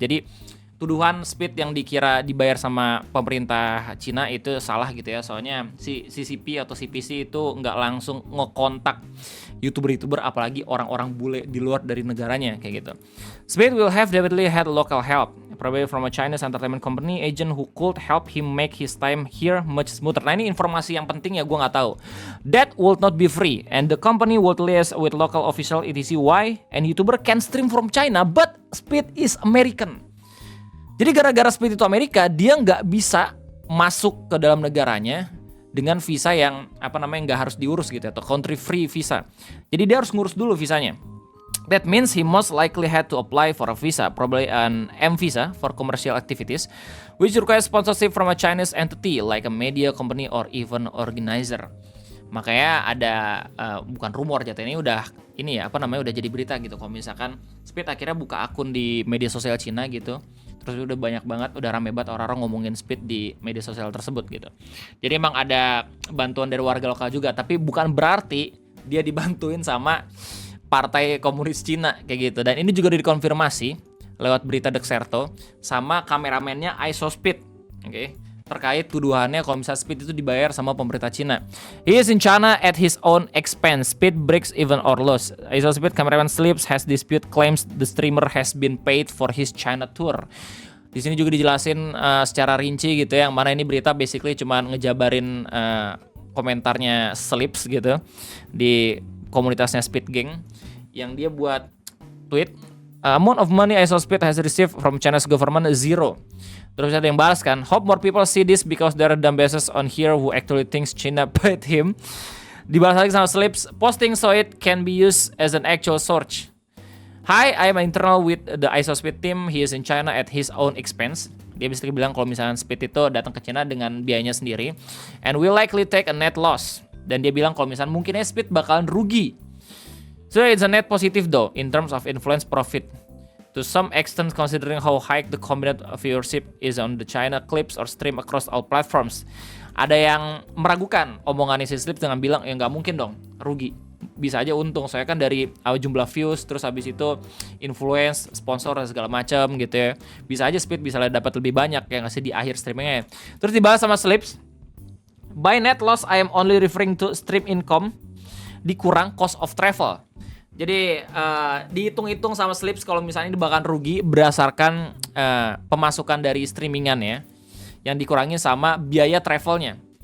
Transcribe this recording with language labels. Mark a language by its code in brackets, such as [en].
[id] Jadi tuduhan Speed yang dikira dibayar sama pemerintah Cina itu salah gitu ya. Soalnya si CCP atau CPC itu nggak langsung ngekontak YouTuber-YouTuber, apalagi orang-orang bule di luar dari negaranya kayak gitu. [en] Speed will have definitely had local help, probably from a Chinese entertainment company agent who could help him make his time here much smoother. [id] Nah ini informasi yang penting ya, gue nggak tahu. [en] That would not be free, and the company would liaise with local official etc. Why? And YouTuber can stream from China, but Speed is American. [id] Jadi gara-gara Speed itu Amerika, dia nggak bisa masuk ke dalam negaranya dengan visa yang nggak harus diurus gitu, atau [en] country free visa. [id] Jadi dia harus ngurus dulu visanya. [en] That means he most likely had to apply for a visa, probably an M visa for commercial activities, which requires sponsorship from a Chinese entity like a media company or even organizer. [id] Makanya ada bukan rumor, jatuhnya udah jadi berita gitu. Kalau misalkan Speed akhirnya buka akun di media sosial Cina gitu, terus udah banyak banget, udah rame banget orang-orang ngomongin Speed di media sosial tersebut gitu. Jadi emang ada bantuan dari warga lokal juga, tapi bukan berarti dia dibantuin sama Partai Komunis Cina kayak gitu. Dan ini juga udah dikonfirmasi lewat berita Dexerto sama kameramennya ISOSpeed, oke? Terkait tuduhannya kalau misalnya Speed itu dibayar sama pemerintah Cina. [en] He is in China at his own expense. Speed breaks even or loss. ISOSpeed cameraman Slips has dispute claims the streamer has been paid for his China tour. [id] Di sini juga dijelasin secara rinci gitu ya, yang mana ini berita basically cuma ngejabarin komentarnya Slips gitu di komunitasnya Speed Gang, yang dia buat tweet, [en] amount of money ISOSpeed has received from China's government zero. [id] Terus ada yang balas kan, [en] hope more people see this because there are dumbasses on here who actually thinks China paid him. [id] Dibalas lagi sama Slips, [en] posting so it can be used as an actual source. Hi, I am internal with the ISOSpeed team. He is in China at his own expense. [id] Dia bisa bilang kalau misalnya Speed itu datang ke China dengan biayanya sendiri, [en] and will likely take a net loss. [id] Dan dia bilang kalau misalnya mungkin Speed bakalan rugi. [en] So it's a net positive though in terms of influence profit. To some extent, considering how high the combined viewership is on the China clips or stream across all platforms. [id] Ada yang meragukan omongan si Slips dengan bilang, ya nggak mungkin dong rugi. bisa aja untung. Soalnya kan dari jumlah views, terus habis itu influence, sponsor dan segala macam gitu ya. Bisa aja Speed bisa dapat lebih banyak ya ngasih di akhir streamingnya. Terus dibahas sama Slips, [en] by net loss I am only referring to stream income [id] dikurang [en] cost of travel. [id] Jadi dihitung-hitung sama Slips kalau misalnya ini bakal rugi berdasarkan pemasukan dari streamingan ya, yang dikurangi sama biaya travelnya.